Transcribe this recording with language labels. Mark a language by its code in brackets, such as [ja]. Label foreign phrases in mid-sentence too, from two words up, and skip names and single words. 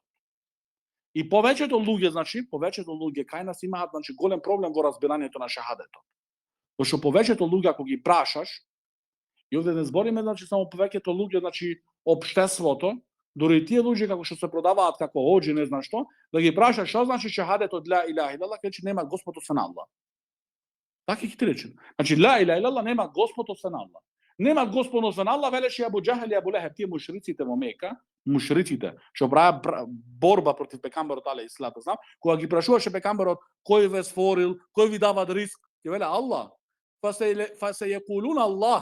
[mk] И повеќето луѓе кај нас имаат значи голем проблем во разбирањето на шахадетот. Пошто повеќето луѓе ако ги прашаш, и овде не збориме значи само повеќето луѓе, значи општеството, дури и тие луѓе како што се продаваат како оџи, не знам што, да ги прашаш што значи шахадетот [ar] لا إله إلا الله, [mk] рече нема Господ освен Аллах. Така ќе ти рече. Значи [ar] لا إله إلا الله [mk] нема Господ освен Аллах. Нема Господ освен Аллах, велеше Абу Џахел и Абу Лехеб, тие мушриците во Мека, мушриците што правеа борба против пекамберот [ar] عليه الصلاة والسلام, [mk] кога ги прашуваше пекамберот кој ве створил, кој ви дава ризк, ќе веле Аллах. [ar] فسيقولون الله.